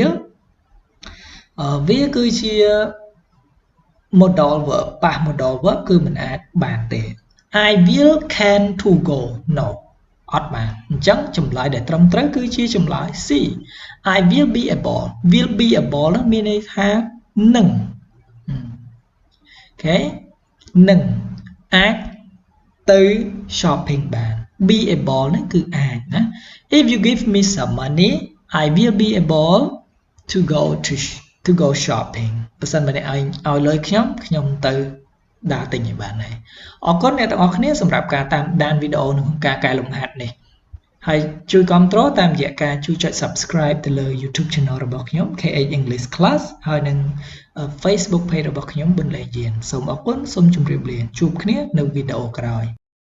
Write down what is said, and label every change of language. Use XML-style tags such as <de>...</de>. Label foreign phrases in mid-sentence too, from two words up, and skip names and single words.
<km>វាគឺជា</km> <en>modal verb</en> <km>ប៉ះ</km> <en>modal verb</en> <km>គឺមិនអាចបានទេ</km> <en>I will can to go no</en> <km>អត់បានអញ្ចឹងចម្លើយដែលត្រឹមត្រូវគឺជាចម្លើយ C</km> <en>I will be able</en> <km>នោះមានន័យថានឹង អូខេនឹងអាចទៅ shopping បាន</km> <en>be able</en> <km>នេះគឺអាចណា</km> <en>if you give me some money I will be able to go shopping</en> <km>បើសិនបើអ្នកឲ្យលុយខ្ញុំទៅដើរទិញឲ្យបានហើយអរគុណអ្នកទាំងអស់គ្នាសម្រាប់ការតាមដានវីដេអូក្នុងការកែលម្ហាត់នេះហើយជួយគាំទ្រតាមរយៈការជួយចុច subscribe ទៅលើ YouTube Channel របស់ខ្ញុំ KH English Class ហើយនិង Facebook Page របស់ខ្ញុំប៊ុនលេងយានសូមអរគុណសូមជម្រាបលាជួបគ្នានៅវីដេអូក្រោយ</km>